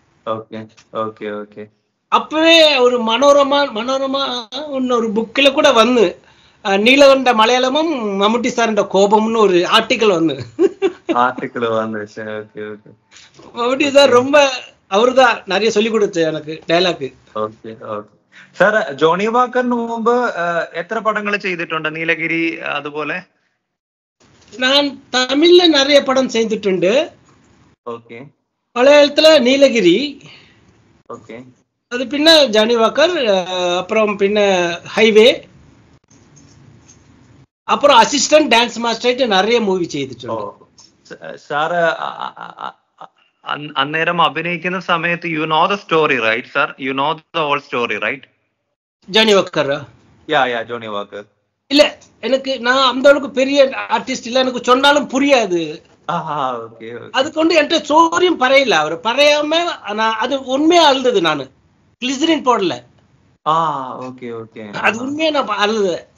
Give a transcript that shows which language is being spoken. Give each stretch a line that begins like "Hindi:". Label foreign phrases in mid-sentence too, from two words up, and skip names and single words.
Tamil: அப்பவே ஒரு மனோரமா ஒரு புக்ல கூட வந்து நீலகண்ட மலையாளமும் மம்முட்டி சார் கோபம்னு ஒரு ஆர்டிக்கல் வந்து மம்முட்டி சார் ரொம்ப அவருதான் நிறைய சொல்லி கொடுத்து எனக்கு ഡയലോഗ്.
Malayalam: സാർ ജോണി വാക്കറിന് മുമ്പ് എത്ര പടങ്ങൾ ചെയ്തിട്ടുണ്ട്? നീലഗിരി അതുപോലെ
Tamil: நான் தமிழ்ல நிறைய படம் செய்துட்டுண்டு. ஓகே. மலையாளத்துல நீலகிரி. ஓகே. அது பின்ன ஜானி வாக்கர், அப்புறம் பின்ன ஹைவே, அப்புறம்
English: assistant dance master
Tamil: நிறைய மூவி ചെയ്തിട്ടുണ്ട്.
Malayalam: സാർ അന്നേരം അഭിനയിക്കുന്ന സമയത്ത്
English: you know the story right
Malayalam: സാർ?
English: You know the whole story right?
Tamil: ஜானி வாக்கர் ஜோனி வாக்கர் இல்ல, எனக்கு நான் அந்த அளவுக்கு பெரிய ஆர்டிஸ்ட் இல்ல, எனக்கு சொன்னாலும் புரியாது. அது கொண்டு என்கிட்ட ஸ்டோரியும் பறையில, அவர் பறையாம நான் அது உண்மையா அழுது, நானு கிளிசரின் போடல, அது உண்மையா நான் அழுது.